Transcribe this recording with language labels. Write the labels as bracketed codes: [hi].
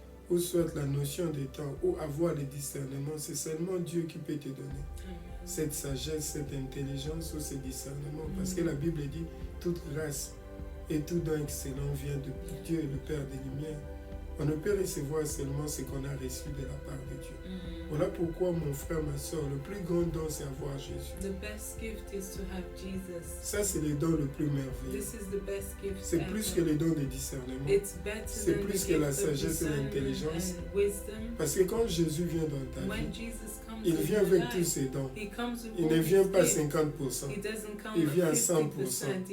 [fr] ou soit la notion des temps, ou avoir le discernement, c'est seulement Dieu qui peut te donner cette sagesse, cette intelligence ou ce discernement. Parce que la Bible dit, toute grâce et tout don excellent vient de Dieu, le Père des Lumières. On ne peut recevoir seulement ce qu'on a reçu de la part de Dieu. Voilà pourquoi, mon frère, ma soeur, le plus grand don, c'est avoir Jésus. [en] The best gift is to have Jesus. [fr] Ça, c'est le don le plus merveilleux. [en] This is the best gift [fr] C'est plus que le don de discernement. C'est plus que la sagesse et l'intelligence. Parce que quand Jésus vient dans ta vie, il vient avec tous ses dons. Il ne vient pas 50%. Il vient à 100%.